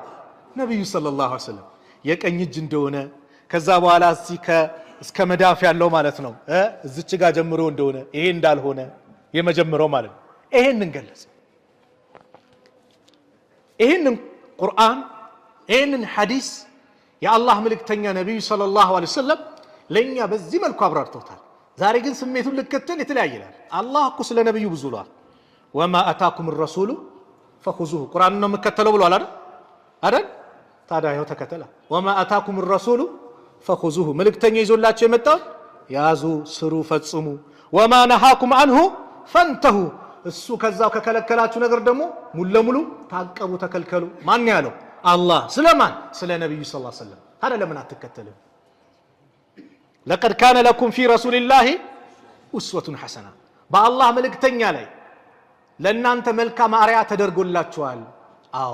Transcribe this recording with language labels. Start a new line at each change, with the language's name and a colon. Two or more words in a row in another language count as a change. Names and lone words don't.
Amharic: ነብዩ
Arabic: صلى الله عليه وسلم።
Amharic: የቀኝ እጅ እንደሆነ ከዛ በኋላ እስከ መዳፍ ያለው ማለት ነው እዚች ጋር ጀምሮ እንደሆነ ይሄ እንዳልሆነ የመጀመሪያው ማለት ነው። ይሄንን ገለጸ። ይሄንን ቁርአን ይሄንን ሐዲስ የአላህ መልእክተኛ ነብዩ
Arabic: صلى الله عليه وسلم
Amharic: ለኛ በዚህ መልኩ አብራርተውታል። ዛሬ ግን ስሜቱን ልከተል የተለያየ ይላል። አላህ እኮ ስለ ነብዩ ብዙ ብሏል።
Arabic: وما آتاكم الرسول فخذوه
Amharic: ቁርአን ነው የምከተለው ብሏል አይደል? ታዲያ ይኸው ተከተለ።
Arabic: وما آتاكم الرسول فخذوه
Amharic: መልእክተኛ ይዞላችሁ የመጣው ያዙ፣ ስሩ፣ ፈጽሙ።
Arabic: وما نهاكم عنه فانتهوا
Amharic: እሱ ከዛው ከከለከላችሁ ነገር ደግሞ ሙሉ ለሙሉ ታቀቡ፣ ተከልከሉ። ማን ያለው? አላህ። ስለማን? ስለ ነብዩ
Arabic: صلى الله عليه وسلم።
Amharic: ታዲያ ለምን አትከተልም?
Arabic: لقد كان لكم في رسول الله أسوة حسنة
Amharic: በአላህ መልእክተኛ ላይ ለእናንተ መልካም አርአያ ተደርጎላችኋል። አዎ